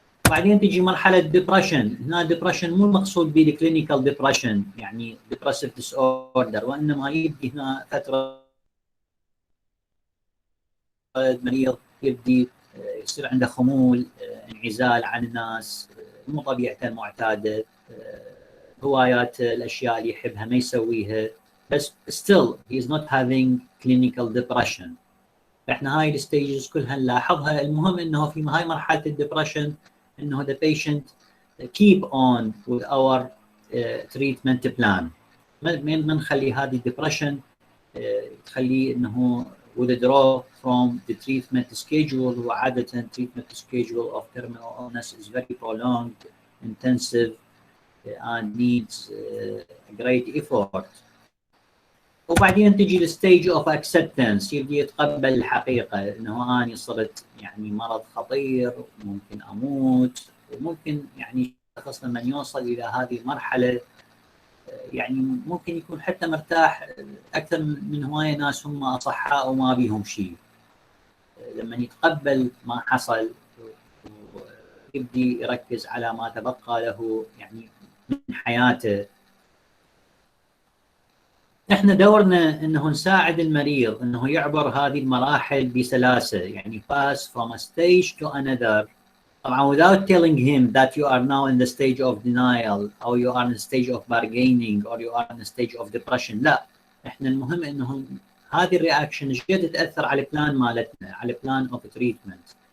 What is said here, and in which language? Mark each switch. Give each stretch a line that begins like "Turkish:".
Arabic: بعدين تجي مرحله ديبرشن. هنا ديبرشن مو المقصود به الكلينيكال ديبرشن يعني depressive disorder، وانما يبدي هنا فتره المريض يبدي يصير عنده خمول، انعزال عن الناس، مو طبيعته المعتاده، هوايات الاشياء اللي يحبها ما يسويها، بس
English: still he is not having clinical depression.
Arabic: فاحنا هاي الستيجز كلها نلاحظها. المهم انه في هاي مرحله الدبرشن انه
English: the patient keep on with our treatment plan.
Arabic: ما نخلي هذه الدبرشن تخليه انه
English: withdraw from the treatment schedule. وعاده treatment schedule of terminal illness is very prolonged, intensive and needs great effort.
Arabic: وبعدين تجي الستيج اوف اكسبتنس، يبدي يتقبل الحقيقه انه انا صرت يعني مرض خطير وممكن اموت. وممكن يعني الشخص لما يوصل الى هذه المرحله يعني ممكن يكون حتى مرتاح اكثر من هوايه ناس هم اصحاء وما بيهم شيء. لما يتقبل ما حصل ويبدي يركز على ما تبقى له يعني من حياته. احنا دورنا انه نساعد المريض انه يعبر هذه المراحل بسلاسه، يعني
English: pass from a stage to another. طبعا without telling him that you are now in the stage of denial or you are in the stage of bargaining or you are in the stage of depression.
Arabic: لا، احنا المهم انه هذه الرياكشن ايش قد تاثر على البلان مالتنا، على البلان اوف تريتمنت.